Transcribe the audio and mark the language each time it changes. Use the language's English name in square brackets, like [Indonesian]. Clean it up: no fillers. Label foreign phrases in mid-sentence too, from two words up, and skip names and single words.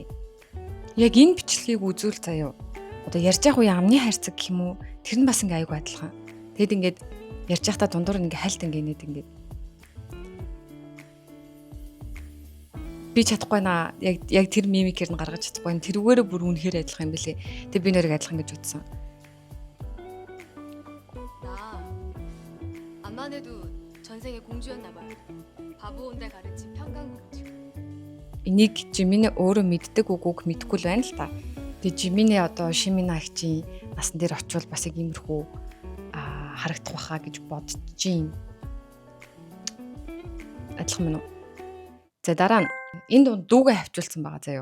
[Mongolian] Яг энэ бичлэгийг үзүүл заяа. Одоо ярьж явах үе амны хайрцаг гэх юм уу? Тэр нь бас ингээ айгүй адилхан. Тэгэд ингээд ярьж явахдаа дундуур ингээ хальт ингээ нэт ингээ би чадахгүй наа яг тэр мимикээр нь гаргаж чадахгүй. Тэрүүгээрээ бүр үнэхээр адилхан юм билээ. Тэг би нэрийг адилхан гэж үзсэн. [Korean] 암만 해도 전생에 공주였나 봐요. 바보 온데 가르친 평강공주. [Mongolian] Энийг Жиминэ өөрөө мэддэг үгүйг мэдэхгүй л байна л та. Тэг Жиминэ одоо Шинмина агчийн насан дээр очивол бас яг иймэрхүү харагдах байхаа гэж бодож байна. Адилхан мөн үү? За дараа нь энэ дунд дүүгээ хавчулсан байгаа заяа.